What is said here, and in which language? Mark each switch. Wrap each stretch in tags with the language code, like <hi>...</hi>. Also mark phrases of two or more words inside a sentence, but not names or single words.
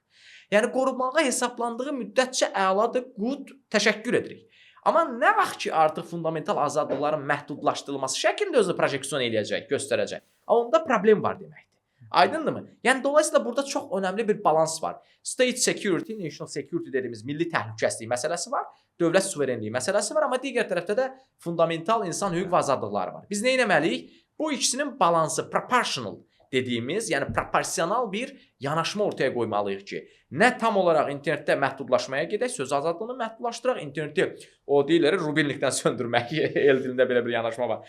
<az>Yəni qorumağa hesablandığı müddətcə əladır, good, təşəkkür edirik. Amma nə vaxt ki artıq fundamental azadlıqların məhdudlaşdırılması şəklində özünü projeksiyon eləyəcək, göstərəcək. Onda problem var deməkdir. Aydındırmı? Yəni dolayısıyla burada çox önəmli bir balans var.</az> <en>State security, national security</en> <az>dediyimiz milli təhlükəsizlik məsələsi var, dövlət suverenliyi məsələsi var, amma digər tərəfdə də fundamental insan hüquq və azadlıqları var. Biz nə etməliyik? Bu ikisinin balansı proportional dediyimiz, yəni proporsional bir yanaşma ortaya qoymalıyıq ki, nə tam olaraq internetdə məhdudlaşmaya gedək, söz azadlığını məhdudlaşdıraq, interneti o deyirlər rubinlikdən söndürmək, el dilində belə bir yanaşma var.</az>